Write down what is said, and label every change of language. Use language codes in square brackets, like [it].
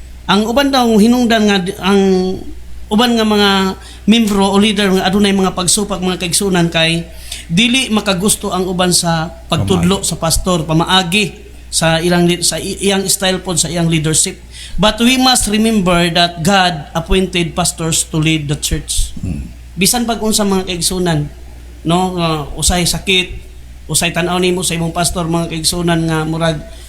[ceb] Ang uban daw hinungdan nga ang uban nga mga membro o leader nga adunay mga pagsupak mga kaigsunan kay dili makagusto ang uban sa pagtudlo sa pastor pamaagi sa iyang style pod sa iyang leadership. [en] But we must remember that God appointed pastors to lead the church. [ceb] Bisan pag unsa mga kaigsunan, no, usay sakit, usay tan-aw nimo sa imong pastor mga kaigsunan nga murag